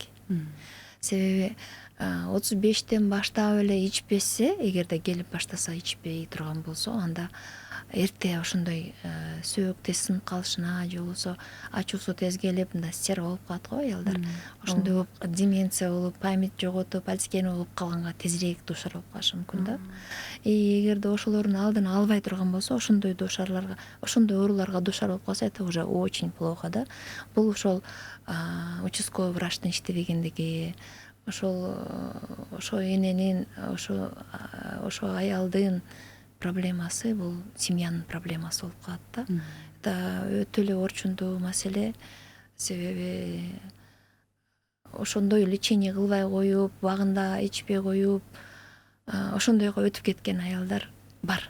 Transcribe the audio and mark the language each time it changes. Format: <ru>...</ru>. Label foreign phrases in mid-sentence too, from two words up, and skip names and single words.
<ky>Себеби 35тен баштап эле ичпесе, эгерде келип баштаса ичпей турган болсо, анда эрте ошондой сөөк тез сынып калышына же болбосо ачуусу тез келип, мындай стер болуп калат го аялдар. Ошондой болуп деменция болуп, память жоготуп, Альцгеймер болуп калганга тезирээк душар болуп калышы мүмкүн да. Эгерде ошолордун алдын албай турган болсо, ошондой ооруларга душар болуп калса,</ky> <ru>это уже очень плохо да.</ru> <ky>Бул ошол участковый врачтын иштебегендиги, ошол эненин, ошо аялдын проблемасы бул семьянын проблемасы болуп калат да. Это өтө эле орчундуу маселе, себеби ошондой лечение кылбай коюп, убагында ичпей коюп, ошондойго өтүп кеткен аялдар бар.</ky>